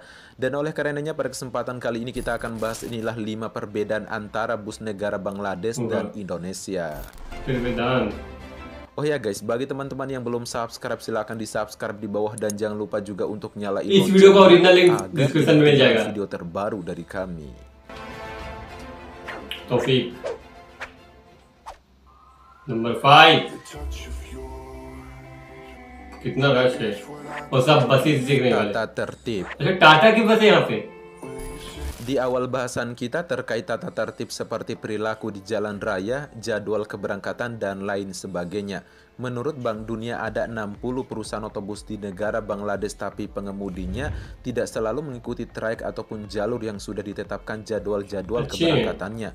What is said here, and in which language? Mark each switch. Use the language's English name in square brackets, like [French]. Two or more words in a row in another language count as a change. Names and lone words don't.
[Indonesian] Dan oleh karenanya pada kesempatan kali ini kita akan bahas inilah 5 perbedaan antara bus negara Bangladesh dan Indonesia. Perbedaan. Oh ya guys, bagi teman-teman yang belum subscribe silahkan di subscribe di bawah dan jangan lupa juga untuk nyalain lonceng [Hindi] वीडियो का [English] original link description [Hindi] में जाएगा. [Indonesian] Video terbaru dari kami. Taufik. Number 5. [Hindi] कितना रश है और सब बसेस दिख रहे हैं. [Indonesian] Tata tertib. [Hindi] अच्छा, टाटा की बस है यहाँ पे. [Indonesian] Di awal bahasan kita terkait tata tertib seperti perilaku di jalan raya, jadwal keberangkatan, dan lain sebagainya. Menurut Bank Dunia ada 60 perusahaan otobus di negara Bangladesh, tapi pengemudinya tidak selalu mengikuti trayek ataupun jalur yang sudah ditetapkan jadwal-jadwal keberangkatannya.